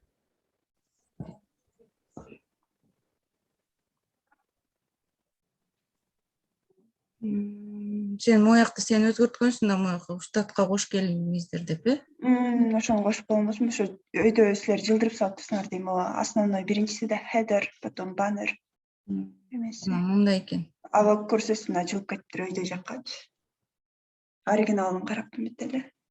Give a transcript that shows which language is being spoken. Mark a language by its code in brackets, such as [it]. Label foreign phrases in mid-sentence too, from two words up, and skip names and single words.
[ky] Сен муякты сен өзгөрткөнсүң да, муякка штатка кош келиңиздер деп, Ошону кошуп койгонбузмун. Ошо өйдө силер жылдырып салып турсуңар дейм, основной биринчиси да header, потом banner. Эмеси. Мындай экен. Ава курсусун ачылып кетиптир өйдө жаккачы. Оригиналын карап эмет эле.